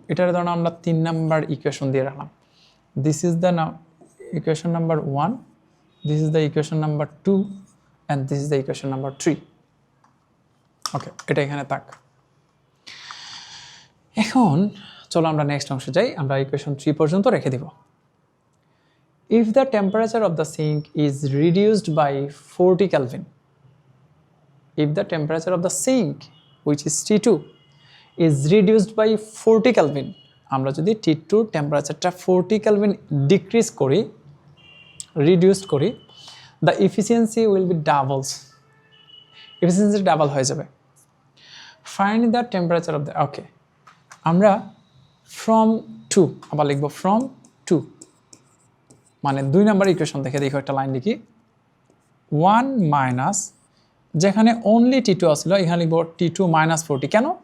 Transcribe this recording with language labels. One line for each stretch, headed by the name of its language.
Bangla: এটার ধরুন আমরা 3 নাম্বার ইকুয়েশন দিয়ে রাখলাম।
English: This is the equation number 1, this is the equation number 2, and this is the equation number 3।
Bangla: ওকে, এটা এখানে থাক। এখন চলো আমরা নেক্সট অংশে যাই, আমরা ইকুয়েশন 3 পর্যন্ত রেখে দিব।
English: If the temperature of the sink is reduced by 40 Kelvin, if the temperature of the sink, which is T2, is reduced by 40 Kelvin,
Bangla: আমরা যদি T2 টেম্পারেচারটা 40 Kelvin ডিক্রিজ করি, রিডিউসড করি,
English: the efficiency will be doubles,
Bangla: efficiency double হয়ে যাবে।
English: Find the temperature of the, okay,
Bangla: আমরা from 2 আবার লিখব, from 2 মানে 2 নাম্বার ইকুয়েশন থেকে দেখো একটা লাইন লিখি, 1 মাইনাস, যেখানে অনলি T2 আসলো, এখানে লিখব T2 - 40।